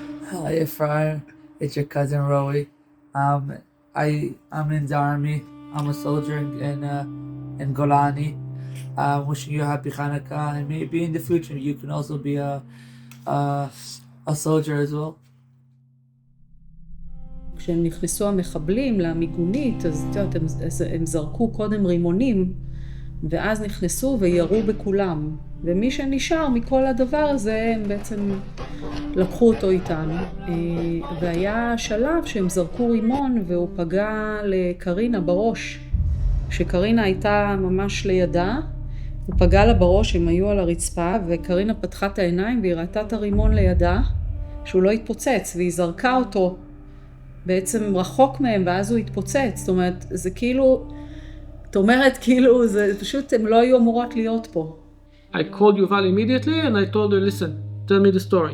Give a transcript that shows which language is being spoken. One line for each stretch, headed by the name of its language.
English: Hi, Ephraim. It's your cousin Rowie. I'm in the army. I'm a soldier in Golani. Wishing you a happy Hanukkah, and maybe in the future you can also be a soldier as well.
Hebrew: כשהם נכנסו המחבלים למיגונית, אז הם זרקו קודם רימונים, ואז נכנסו וירו בכולם. ומי שנשאר מכל הדבר הזה, הם בעצם לקחו אותו איתם. והיה שלב שהם זרקו רימון, והוא פגע לקרינה בראש. כשקרינה הייתה ממש לידה, הוא פגע לה בראש, הם היו על הרצפה, וקרינה פתחה את העיניים והיא ראתה את הרימון לידה, שהוא לא התפוצץ, והיא זרקה אותו בעצם רחוק מהם, ואז הוא התפוצץ. זאת אומרת, זה כאילו, את אומרת כאילו, זה פשוט, הם לא היו אמורות להיות פה.
English: I called Yuval immediately and I told her, listen, tell me the story.